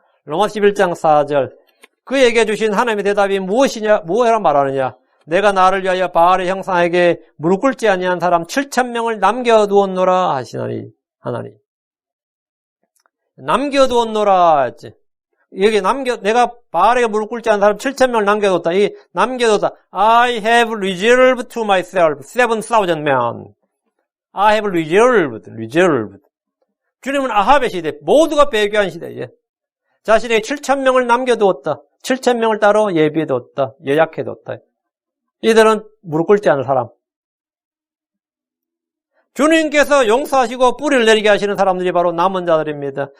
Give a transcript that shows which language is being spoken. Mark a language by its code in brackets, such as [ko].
[ko] 로마 11장 4절 그에게 주신 하나님의 대답이 무엇이라 말하느냐. 내가 나를 위하여 바알의 형상에게 무릎 꿇지 아니한 사람 7,000명을 남겨두었노라 하시나니 하나님. 남겨두었노라 했지. 여기 내가 바알에게 무릎 꿇지 않은 사람 7,000명을 남겨뒀다. 남겨뒀다. [en] I have reserved to myself 7,000 men. I have reserved. [ko] 주님은 아합의 시대, 모두가 배교한 시대에 자신에게 7,000명을 남겨두었다. 7,000명을 따로 예비해뒀다. 예약해뒀다. 이들은 무릎 꿇지 않을 사람. 주님께서 용서하시고 뿌리를 내리게 하시는 사람들이 바로 남은 자들입니다.